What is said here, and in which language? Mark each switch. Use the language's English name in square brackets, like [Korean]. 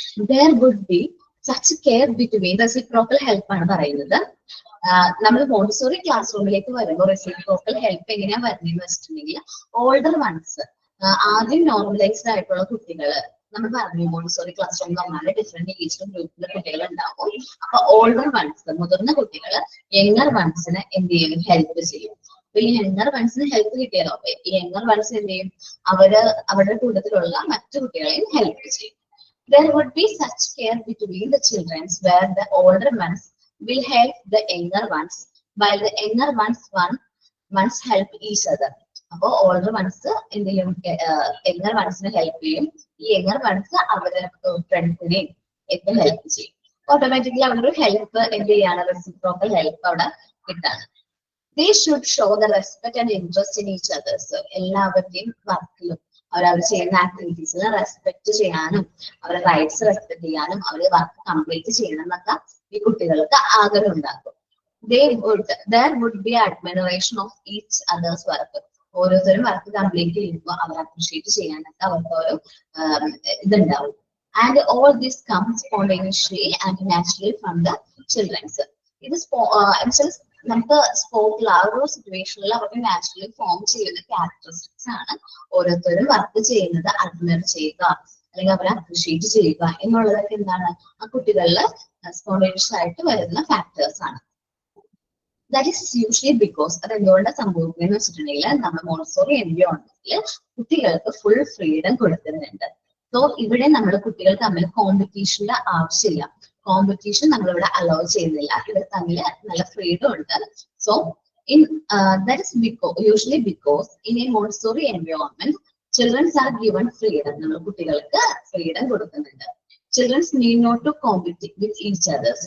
[English] There would be such care between reciprocal help [Malayalam] ആണ് പറയുന്നത്. നമ്മൾ മോണ്ടിസോറി ക്ലാസ് റൂമിലേക്ക് വരുമ്പോൾ റെസിപ്രോക്കൽ ഹെൽപ്പ് എങ്ങനെയാ വരുന്നതെന്ന് വെച്ചിട്ടുണ്ടെങ്കിൽ ഓൾഡർ വൺസ് ആദ്യം നോർമലൈസ്ഡ് ആയിട്ടുള്ള കുട്ടികള് നമ്മൾ പറഞ്ഞു മോണ്ടിസോറി ക്ലാസ് റൂം പറഞ്ഞാൽ ഡിഫറെന്റ് ഏജിലും ഗ്രൂപ്പിലെ കുട്ടികൾ ഉണ്ടാവും. അപ്പൊ ഓൾഡർ വൺസ് മുതിർന്ന കുട്ടികള് യങ്ങർ വൺസിന് എന്ത് ചെയ്യും, ഹെൽപ്പ് ചെയ്യും. അപ്പൊ ഈ യങ്ങർ വൺസിന് ഹെൽപ്പ് കിട്ടിയാലോ ഈ യങ്ങർ വൺസ് എന്ത് ചെയ്യും, അവരുടെ കൂട്ടത്തിലുള്ള മറ്റു കുട്ടികളെയും ഹെൽപ്പ് ചെയ്യും. [English] There would be such care between the children where the older ones will help the younger ones while the younger ones help each other. [Malayalam] അപ്പൊ ഓൾഡർ വൺസ് എന്ത് ചെയ്യും, യങ്ങർ വൺസിനെ ഹെൽപ്പ് ചെയ്യും. ഈ യങ്ങർ വൺസ് അവരുടെ ഫ്രണ്ട്സിനെയും ഒക്കെ help ചെയ്യും. Automatically അവിടെ ഒരു ഹെൽപ്പ് എന്ത് ചെയ്യാണ്, റെസിപ്രോക്കൽ ഹെൽപ്പ് അവിടെ കിട്ടാണ്. [English] They should show the respect and interest in each others. [Malayalam] എല്ലാവരുടെയും വർക്കിലും അവർ ചെയ്യുന്ന ആക്ടിവിറ്റീസിൽ റെസ്പെക്ട് ചെയ്യാനും അവരുടെ റൈറ്റ്സ് റെസ്പെക്ട് ചെയ്യാനും അവർ വർക്ക് കംപ്ലീറ്റ് ചെയ്യണം എന്നൊക്കെ ഈ കുട്ടികൾക്ക് ആഗ്രഹം ഉണ്ടാക്കും. [English] There would be admiration of each other's work. [Malayalam] ഓരോരുത്തരും വർക്ക് കംപ്ലീറ്റ് ചെയ്യുമ്പോൾ അവർ അപ്രീഷിയേറ്റ് ചെയ്യാനൊക്കെ അവർക്ക് ഓരോ ഇതുണ്ടാവും. [English] And all this comes spontaneously and naturally from the children's. [Malayalam] ഇത് നമുക്ക് സ്പോർട്ടിൽ ആ ഒരു സിറ്റുവേഷനിൽ അവർക്ക് നാച്ചുറലി ഫോം ചെയ്യുന്ന ക്യാരക്ടറിസ്റ്റിക്സ് ആണ്. ഓരോരുത്തരും വർക്ക് ചെയ്യുന്നത് അഡ്മയർ ചെയ്യുക അല്ലെങ്കിൽ അവരെ അപ്രീഷിയേറ്റ് ചെയ്യുക എന്നുള്ളതൊക്കെ എന്താണ് ആ കുട്ടികളിൽ സ്പോണ്ടേനിയസ് ആയിട്ട് വരുന്ന ഫാക്ടേഴ്സ് ആണ്. [English] that is usually because [Malayalam] അത് എന്തുകൊണ്ടാണ് സംഭവിക്കുന്നത് വെച്ചിട്ടുണ്ടെങ്കിൽ നമ്മൾ മോണ്ടിസോറി എൻവയോൺമെന്റിൽ കുട്ടികൾക്ക് ഫുൾ ഫ്രീഡം കൊടുക്കുന്നുണ്ട്. സോ ഇവിടെ നമ്മൾ കുട്ടികൾ തമ്മിൽ കോമ്പറ്റീഷന്റെ ആവശ്യമില്ല. കോമ്പറ്റീഷൻ നമ്മളിവിടെ അലോ ചെയ്യുന്നില്ല. ഇവർ തമ്മിൽ നല്ല ഫ്രീഡം ഉണ്ട്. [English] So that is usually because in a Montessori environment children are given freedom. [Malayalam] നമ്മൾ കുട്ടികൾക്ക് ഫ്രീഡം കൊടുക്കുന്നുണ്ട്. [English] Children need not to compete with each others.